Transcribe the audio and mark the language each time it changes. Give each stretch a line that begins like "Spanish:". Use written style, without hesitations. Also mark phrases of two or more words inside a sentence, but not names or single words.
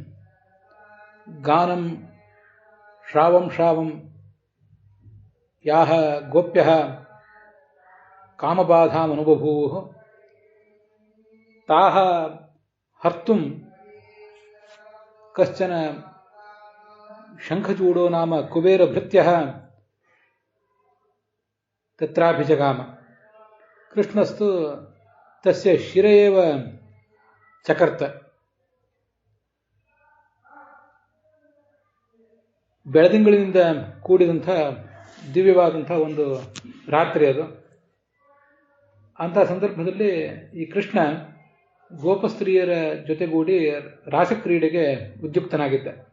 Sanskrit: गानं श्रावं श्रावं याः गोप्यः कामबाधाम् अनुभूवुः ताः हर्तुं कश्चन शङ्खचूडो नाम कुबेरभृत्यः तत्राभिजगाम. कृष्णस्तु तस्य शिरे एव चकर्त.
Kannada: ಬೆಳದಿಂಗಳಿಂದ ಕೂಡಿದಂಥ ದಿವ್ಯವಾದಂಥ ಒಂದು ರಾತ್ರಿ ಅದು. ಅಂಥ ಸಂದರ್ಭದಲ್ಲಿ ಈ ಕೃಷ್ಣ ಗೋಪಸ್ತ್ರೀಯರ ಜೊತೆಗೂಡಿ ರಾಸಕ್ರೀಡೆಗೆ ಉದ್ಯುಕ್ತನಾಗಿದ್ದ.